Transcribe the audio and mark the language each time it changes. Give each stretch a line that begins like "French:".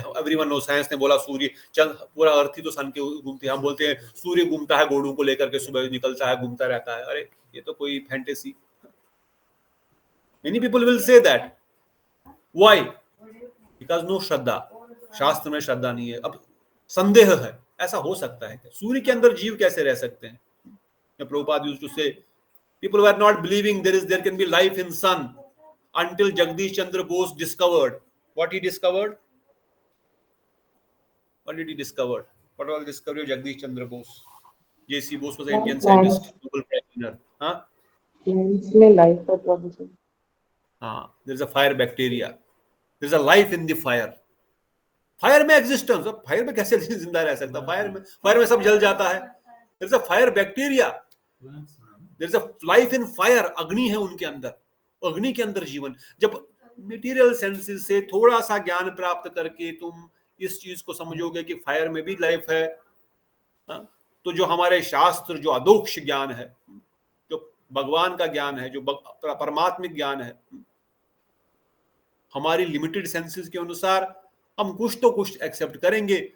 English: everyone know,
Hindi: science ने बोला सूर्य पूरा अर्थ ही तो सन के घूमती है। हम बोलते हैं सूर्य घूमता है घोड़ों को लेकर के, सुबह निकलता है, घूमता रहता है। अरे ये तो कोई fantasy.
English: Many people will say that. Why? Because no
Hindi: श्रद्धा, शास्त्र में श्रद्धा नहीं है। अब संदेह है, ऐसा हो सकता है क्या? सूर्य के अंदर जीव कैसे रह सकते हैं?
English: Prabhupada used to say people were not believing there can be life in sun until Jagdish Chandra Bose discovered what he discovered. What did he discover? What was the discovery of Jagdish Chandra Bose? J.C. Bose was an Indian scientist, Nobel Prize winner.
Hindi: हाँ?
English: plants में life का provision. हाँ, there is a fire bacteria. There is a life in the fire.
Hindi: Fire में existence, fire में कैसे जिंदा रह सकता? फायर में सब जल जाता है।
English: There is a fire bacteria. There is a life in fire.
Hindi: अग्नि है उनके अंदर, अग्नि के अंदर जीवन। जब मटेरियल सेंसेस से थोड़ा सा ज्ञान प्राप्त करके तुम इस चीज को समझोगे कि फायर में भी लाइफ है, तो जो हमारे शास्त्र, जो अदोक्ष ज्ञान है, जो भगवान का ज्ञान है, जो परमात्मिक ज्ञान है, हमारी लिमिटेड सेंसेस के अनुसार हम कुछ तो कुछ एक्सेप्ट करेंगे।